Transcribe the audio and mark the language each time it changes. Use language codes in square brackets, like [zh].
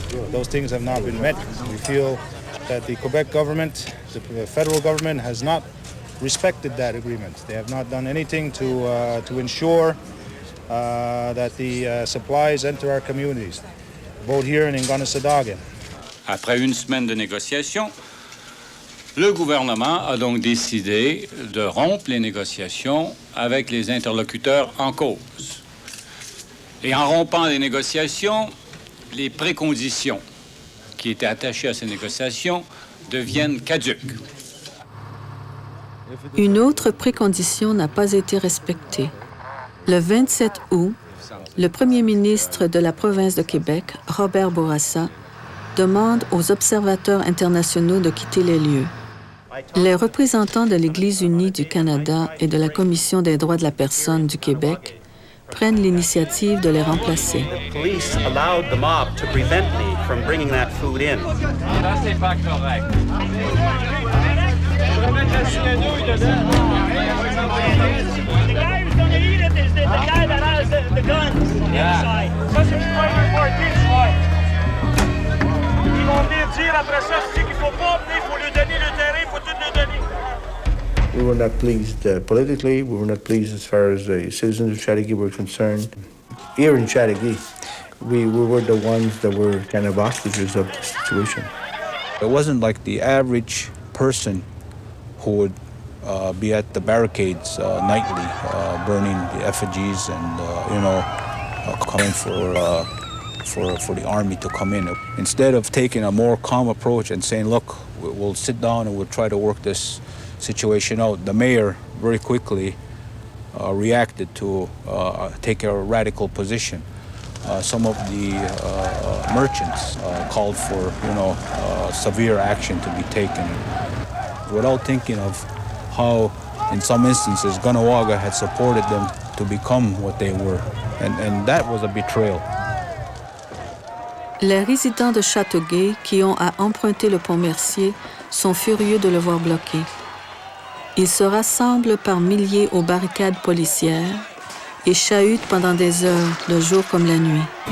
[en] Those things have not been met. We feel that the Quebec government, the federal government, has not respected that agreement. They have not done anything to ensure that the supplies enter our communities, both here and in Kahnawake. [fr] Après une semaine de négociations, le gouvernement a donc décidé de rompre les négociations avec les interlocuteurs en cause. Et en rompant les négociations, les préconditions qui étaient attachées à ces négociations deviennent caduques. Une autre précondition n'a pas été respectée. Le 27 août, le premier ministre de la province de Québec, Robert Bourassa, demande aux observateurs internationaux de quitter les lieux. Les représentants de l'Église unie du Canada et de la Commission des droits de la personne du Québec prennent l'initiative de les remplacer. [en] Police allowed the mob to prevent me from bringing that food in. [fr] Ça, c'est pas correct. Ils vont venir dire après ça, c'est qu'il faut pas venir, il faut lui donner le terrain, il faut tout lui donner. [en] We were not pleased politically. We were not pleased as far as the citizens of Chattagee were concerned. Here in Chattagee, we were the ones that were kind of hostages of the situation. It wasn't like the average person who would be at the barricades nightly, burning the effigies and, calling for the army to come in. Instead of taking a more calm approach and saying, look, we'll sit down and we'll try to work this situation out, the mayor very quickly reacted to take a radical position. Some of the merchants called for, severe action to be taken without thinking of how, in some instances, Kahnawake had supported them to become what they were. And that was a betrayal. [fr] Les résidents de Châteauguay qui ont à emprunter le pont Mercier sont furieux de le voir bloqué. Ils se rassemblent par milliers aux barricades policières et chahutent pendant des heures, le jour comme la nuit.